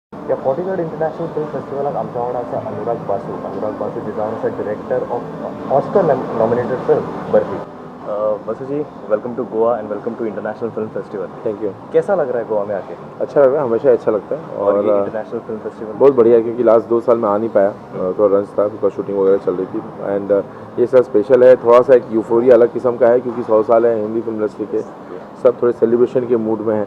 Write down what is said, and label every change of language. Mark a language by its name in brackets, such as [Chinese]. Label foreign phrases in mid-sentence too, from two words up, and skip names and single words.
[Konkani] या 43rd इंटरनॅशनल फिल्म फेस्टिवलाक आमच्या वांगडा आसा अनुराग बासू जे जावन आसा [English] director of Oscar nominated film [Konkani] बर्फी. [English] बसु जी, welcome to Goa and welcome to International Film Festival. thank you. [Hindi] कैसा लग रहा है गोवा में आके? अच्छा लग रहा है, हमेशा अच्छा लगता है. और ये [English] international film festival [Hindi] बहुत बढ़िया है क्योंकि लास्ट 2 साल में आ नहीं पाया, थोड़ा रंज था बिकॉज शूटिंग वगैरह चल रही थी. एंड ये सर स्पेशल है, थोड़ा सा एक यूफोरिया अलग किस्म का है क्योंकि 100 साल है हिंदी [English] film industry [Hindi] के, सब थोड़े सेलिब्रेशन के मूड में हैं.